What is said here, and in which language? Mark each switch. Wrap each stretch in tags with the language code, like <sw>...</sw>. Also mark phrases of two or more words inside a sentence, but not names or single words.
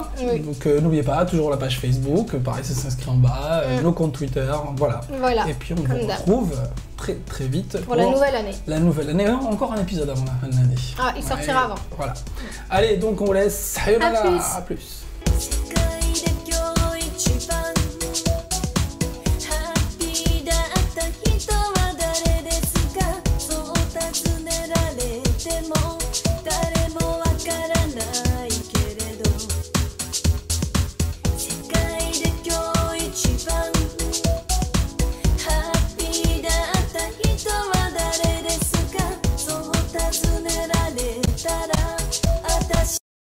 <fr>Oui. Donc n'oubliez pas, toujours la page Facebook, pareil, ça s'inscrit en bas, nos comptes Twitter, voilà. Voilà. Et puis on Comme vous d'hab. retrouve très très vite Pour la nouvelle année. la nouvelle année. Encore un épisode avant la fin de l'année. Ah, il sortira avant. Voilà. Allez, donc on vous laisse. Sayonara. plus. À plus.</fr> <ja>世界で今日一番ハッピーだった人は誰ですかそう尋ねられても誰もわからないけれど世界で今日一番ハッピーだった人は誰ですかそう尋ねられたら私</ja>